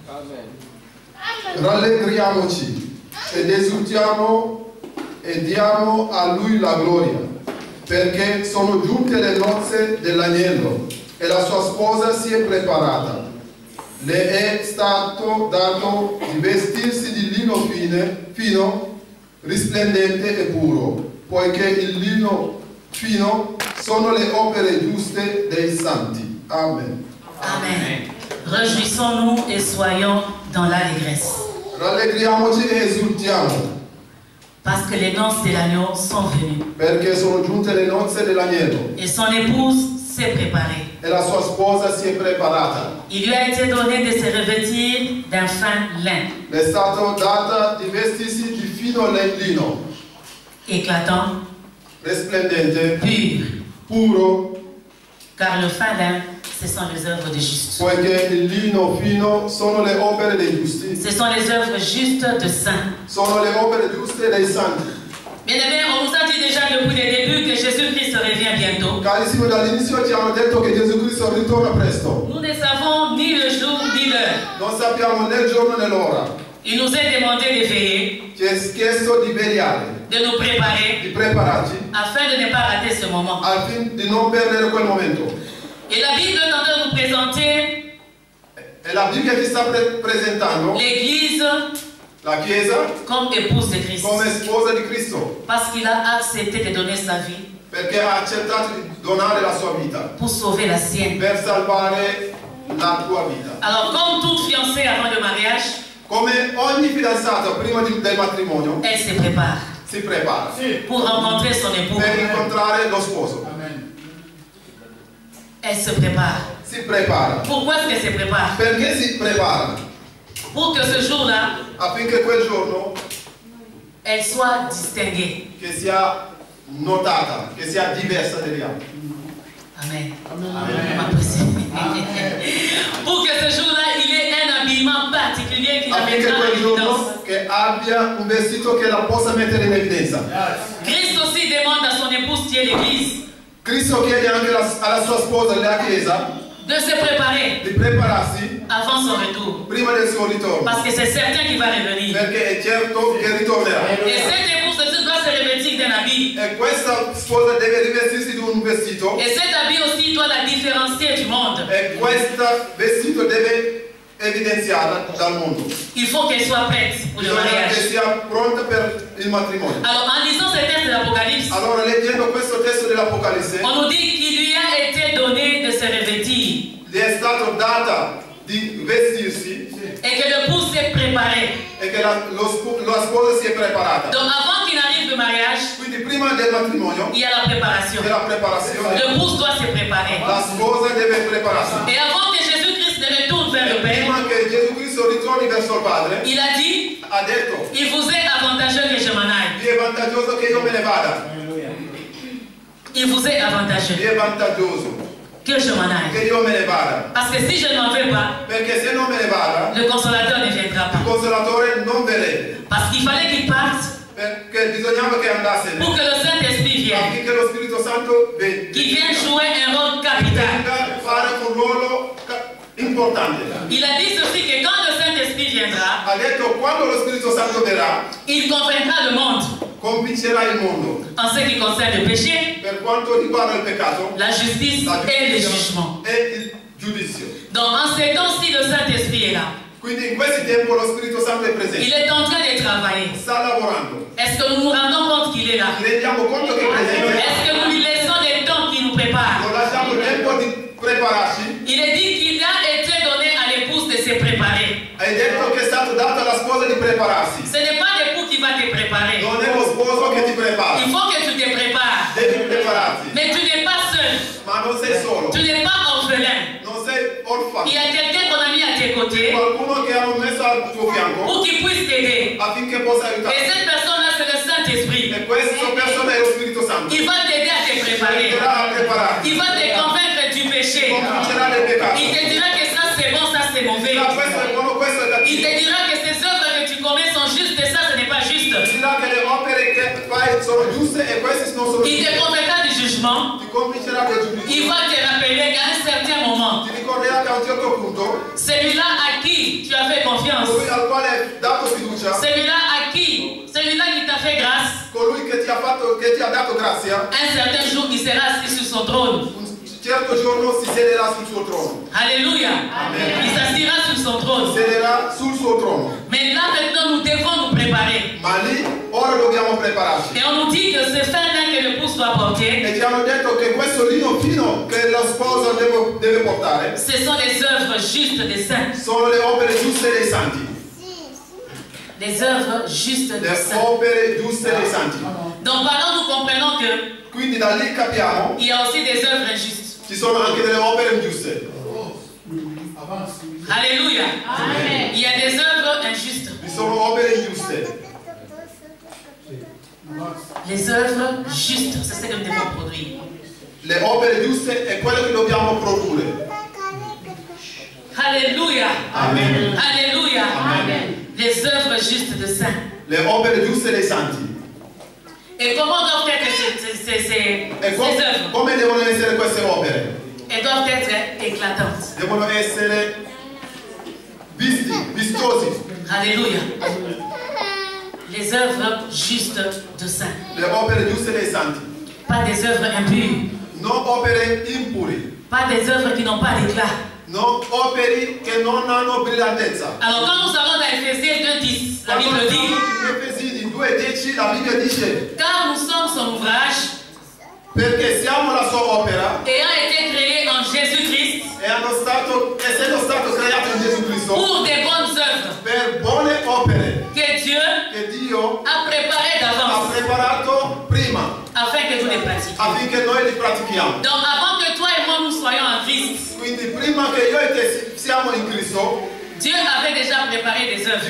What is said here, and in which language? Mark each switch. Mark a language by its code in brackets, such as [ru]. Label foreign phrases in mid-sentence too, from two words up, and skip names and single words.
[it] Rallegriamoci ed esultiamo e diamo a Lui la gloria, perché sono giunte le nozze dell'agnello e la sua sposa si è preparata. Le è stato dato di vestirsi di lino fino, risplendente e puro, poiché il lino fino sono le opere giuste dei santi. Amen. Amen. [fr] Réjouissons-nous et soyons dans l'allégresse. [it] Rallegriamoci e esultiamo, [fr] Parce que les noces de l'agneau sont venues. [it] perché sono giunte le nozze dell'agnello [fr] Et son épouse s'est préparée. [it] e la sua sposa si è preparata. [fr] Il lui a été donné de se revêtir d'un fin lin, [it] Le è stato data di vestirsi di fino lino, [fr] éclatant, [it] risplendente, [fr] pur, [it] puro, [fr] car le fin lin, ce sont les œuvres des justes. [it] poiché il lino fino sono le opere dei giusti, [fr] Ce sont les œuvres justes de saints. [it] sono le opere giuste dei santi. [fr] Bien aimé, on nous a dit déjà depuis le début que Jésus-Christ revient bientôt. [it] Carissimo, dall'inizio ci hanno detto che Gesù Cristo ritorna presto. [fr] Nous ne savons ni le jour ni l'heure. [it] Non sappiamo né il giorno né l'ora. [fr] Il nous est demandé de veiller, [it] Ci è chiesto di vegliare, [fr] de nous préparer, [it] di prepararci, [fr] afin de ne pas rater ce moment. [it] al fine di non perdere quel momento. [fr] Et la Bible est en train de nous présenter [it] E la Bibbia ti sta presentando [fr] l'Église [it] la Chiesa [fr] comme épouse de Christ. [it] come sposa di Cristo, [fr] Parce qu'il a accepté de donner sa vie [it] perché ha accettato di donare la sua vita [fr] pour sauver la sienne. [it] per salvare la tua vita. [fr] Alors, comme toute fiancée avant le mariage, [it] Come ogni fidanzato prima del matrimonio [fr] elle se prépare [it] si prepara [fr] pour rencontrer son époux. [it] per incontrare lo sposo. [fr] Elle se prépare. [it] Si prepara. [fr] Pourquoi est-ce qu'elle se prépare? [it] Perché si prepara? [fr] Pour que ce jour-là, [it] Affinché quel giorno [fr] elle soit distinguée. [it] che sia notata, che sia diversa dagli altri. Amen. [fr] Pour que ce jour-là, il ait un habillement particulier qui la [it] Affinché [fr] mettra en [it] quel [fr] évidence. [it] giorno che abbia un vestito che la possa mettere in evidenza. [fr] Christ aussi demande à son épouse qui est l'Église [it] Cristo chiede anche alla sua sposa, la Chiesa, [fr] de se préparer [it] di prepararsi [fr] avant son retour. [it] prima del suo ritorno, [fr] Parce que c'est certain qu'il va revenir. [it] perché è certo che ritornerà. [fr] Et cette épouse doit se revêtir d'un habit. [it] E questa sposa deve rivestirsi di un vestito. [fr] Et cet habit aussi doit la différencier du monde. [it] E questo vestito deve evidenziarla dal mondo. [fr] Il faut qu'elle soit prête pour le [it] Bisogna che [fr] mariage. [it] sia pronta per il matrimonio. [fr] Alors, en lisant ce texte de l'Apocalypse, [it] Allora, leggendo questo testo dell'Apocalisse, [fr] on nous dit qu'il lui a été donné de se revêtir [it] gli è stato data di vestirsi [fr] et que l'épouse s'est préparée. [it] e che la sposa si è preparata. [fr] Donc, avant qu'il n'arrive le mariage, [it] Quindi prima del matrimonio, [fr] il y a la préparation. [it] della preparazione, [fr] L'épouse doit se préparer. [it] la sposa deve prepararsi. [fr] Et avant que Jésus-Christ ne retourne vers le Père, [it] Prima che Gesù Cristo ritorni verso il Padre, [fr] il a dit, [it] ha detto: [fr] il vous est avantageux que je m'en aille. [it] vi è vantaggioso che io me ne vada. [fr] Il vous est avantageux [it] Vi è vantaggioso [fr] que je m'en aille. [it] che io me ne vada. [fr] Parce que si je ne m'en vais pas, [it] Perché se non me ne vada, [fr] le consolateur ne viendra [it] il [fr] pas. [it] consolatore non verrebbe. [fr] Parce qu'il fallait qu'il parte [it] Perché bisognava che andasse [fr] pour que le Saint-Esprit vienne, [it] affinché lo Spirito Santo [fr] qu'il vienne jouer un rôle capital. [it] venga a fare un ruolo importante. [fr] Il a dit ceci que quand le Saint-Esprit viendra, [it] Ha detto: quando lo Spirito Santo verrà, [fr] il convaincra le monde [it] convincerà il mondo [fr] en ce qui concerne le péché, [it] per quanto riguarda il peccato, [fr] la justice [it] la [fr] et le [it] giustizia [fr] jugement. [it] e il giudizio. [fr] Donc en ces temps-ci, le Saint-Esprit est là. [it] Quindi in questi tempi lo Spirito Santo è presente, [fr] Il est en train de travailler. [it] sta lavorando. [fr] Est-ce que nous nous rendons compte qu'il est là? [it] Ci rendiamo conto che è presente? [fr] Est-ce que nous lui laissons le temps qui nous prépare? [it] Non lasciamo il tempo di prepararci. [fr] Il est dit qu'il a été donné à l'épouse de se préparer. [it] Hai detto che è stato dato alla sposa di prepararsi. [fr] Ce n'est pas l'époux qui va te préparer. [it] Non è lo sposo che ti prepara. [fr] Il faut que tu te prépares. [it] Devi prepararti. [fr] Mais tu n'es pas seul. [it] Ma non sei solo. [fr] Tu n'es pas orphelin. [it] Non sei orfano. [fr] Il y a quelqu'un qu'on a mis à tes côtés [it] Qualcuno che hanno messo al tuo fianco [fr] pour qu'il puisse t'aider. [it] affinché possa [fr] Et [it] aiutarti. [fr] cette personne-là, c'est le Saint-Esprit. [it] E questa persona è lo Spirito Santo. [fr] Il va t'aider à te préparer. [it] Aiuterà a prepararti. [fr] Il va te convaincre du péché. [it] Convincerà del peccato. [fr] Il te dira que ça c'est bon, ça c'est mauvais. [it] Dirà: questo è buono, questo è [fr] Il [it] cattivo. [fr] te dira que ces œuvres que tu commets sont justes et ça ce n'est pas juste. [it] Dirà che le opere che fai sono giuste e queste non sono [fr] Il te [it] giuste. [fr] convaincra du jugement. [it] Ti convincerà del giudizio. [fr] Il va te rappeler qu'à un certain moment, [it] Ti ricorderà che a un certo punto [fr] celui-là à qui tu as fait confiance, [it] colui al quale hai dato fiducia, [fr] celui-là à qui, celui-là qui t'a fait grâce, [it] colui che ti ha dato grazia, [fr] un certain jour il sera assis sur son trône. [it] un certo giorno si siederà sul suo trono. [fr] Alléluia. Il s'assira sur son trône. [it] Siederà sul suo trono. [fr] Mais là maintenant nous devons nous préparer. [it] Ma lì ora dobbiamo prepararci. [fr] Et on nous dit que ce fin-là que l'épouse doit porter, [it] E ci hanno detto che questo lino fino che lo sposo deve portare [fr] ce sont les œuvres justes des saints. [it] sono le opere giuste dei santi. [fr] Les œuvres justes des [it] Le [fr] saints. [it] opere giuste dei santi. [fr] Donc par là nous comprenons que [it] Quindi da lì capiamo [fr] il y a aussi des œuvres injustes. [it] ci sono anche delle opere ingiuste. [fr] Alléluia. Il y a des œuvres injustes. [it] Ci sono opere ingiuste. [fr] Les œuvres justes, c'est ce que nous devons produire. [it] Le opere giuste è quello che dobbiamo produrre. [fr] Alléluia. Amen. Alléluia. Les œuvres justes de saints. [it] Le opere giuste dei santi. [fr] Et comment doivent être ces [it] E [fr] œuvres? [it] come devono essere queste opere? [fr] Elles doivent être éclatantes. [it] Devono essere vistosi. [fr] Alléluia. Les œuvres justes de saints. [it] Le opere giuste dei santi. [fr] Pas des œuvres impures. [it] Non opere impuri. [fr] Pas des œuvres qui n'ont pas d'éclat. [it] Non opere che non hanno brillantezza. [fr] Alors quand nous allons dans Ephésiens 2:10, la Bible dit, [it] In Efesini 2:10 la Bibbia dice: [fr] car nous sommes son ouvrage, [it] perché siamo la sua opera [fr] ayant été créés en Jésus-Christ [it] essendo stato creato in Gesù Cristo [fr] pour des bonnes œuvres [it] per buone opere [fr] que Dieu [it] che Dio [fr] a préparées [it] ha [fr] d'avance [it] preparato prima [fr] afin que nous les pratiquions. [it] affinché noi li pratichiamo. [fr] Donc avant que toi et moi nous soyons en Christ, [it] Quindi prima che io e te siamo in Cristo, [fr] Dieu avait déjà préparé des œuvres